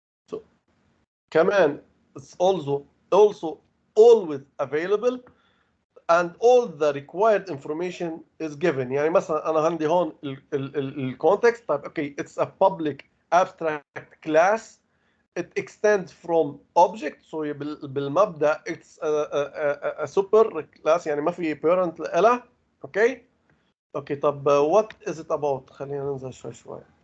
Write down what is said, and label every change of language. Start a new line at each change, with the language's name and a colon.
English: So command is also always available, and all the required information is given.
Arabic: يعني مثلا انا عندي هون الكونتكست. طيب اوكي،
English: it's a public abstract class. It extends from object.
Arabic: So بالمبدا
English: it's a super class،
Arabic: يعني ما في parent لها. اوكي اوكي. طب
English: what is it about؟
Arabic: خلينا ننزل شوي.